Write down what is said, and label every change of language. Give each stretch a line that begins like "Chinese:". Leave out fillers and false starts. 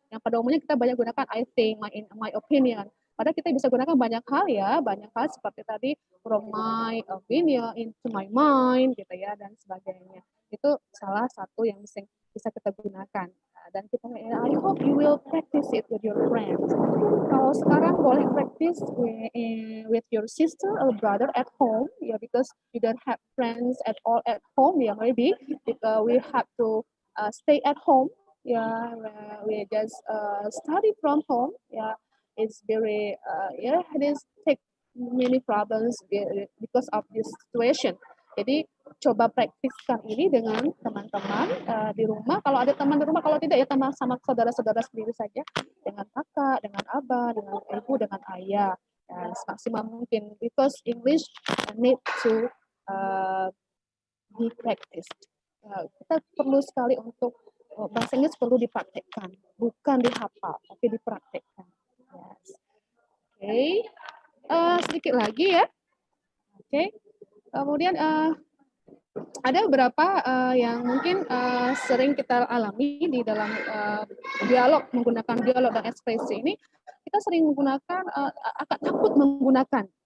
Indonesian: Yang pada umumnya kita banyak gunakan I think, my opinion. Padahal kita bisa gunakan banyak hal ya, banyak hal seperti tadi
English: from my opinion into my mind,
Indonesian: gitu ya, dan sebagainya. Itu salah satu yang bisa kita gunakan. Dan kita,
English: I hope you will practice it with your friends.
Indonesian: Kalau sekarang boleh
English: practice with your sister or brother at home, ya, because you don't have friends at all at home, ya, maybe we have to stay at home, ya, we just study from home, ya. It's very, it is take many problems because of this situation.
Indonesian: Jadi coba praktiskan ini dengan teman-teman di rumah. Kalau ada teman di rumah, kalau tidak ya teman sama saudara-saudara sendiri saja, dengan kakak, dengan abah, dengan ibu, dengan ayah, dan semaksimal mungkin.
English: Because English need to be practiced.
Indonesian: Kita perlu sekali untuk bahasa Inggris perlu dipraktekkan, bukan dihafal, tapi dipraktekkan. Yes. Oke, sedikit lagi ya. Oke, kemudian ada beberapa yang mungkin sering kita alami di dalam dialog, menggunakan dialog dan ekspresi ini, kita sering menggunakan, agak takut menggunakan.